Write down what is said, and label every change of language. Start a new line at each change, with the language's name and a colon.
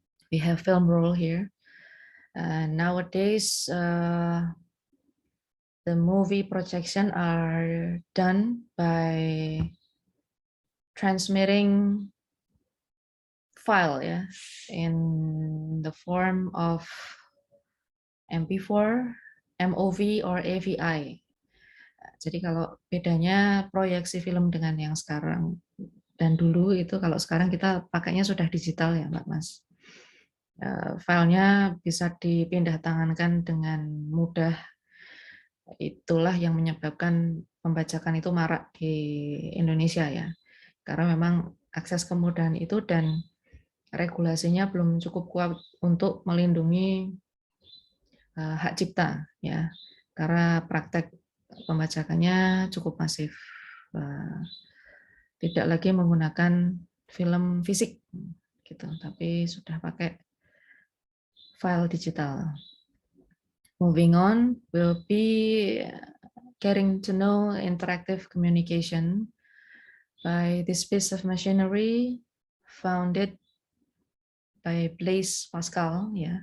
English: We have film roll here. Nowadays, the movie projection are done by transmitting file, in the form of MP4, MOV, or AVI.
Indonesian: Jadi kalau bedanya proyeksi film dengan yang sekarang dan dulu itu, kalau sekarang kita pakainya sudah digital ya, Mbak Mas. Filenya bisa dipindah tangankan dengan mudah. Itulah yang menyebabkan pembajakan itu marak di Indonesia Karena memang akses kemudahan itu dan regulasinya belum cukup kuat untuk melindungi hak cipta karena praktek pembajakannya cukup masif, tidak lagi menggunakan film fisik gitu, tapi sudah pakai file digital.
English: Moving on, we'll be getting to know interactive communication by this piece of machinery founded by Blaise Pascal.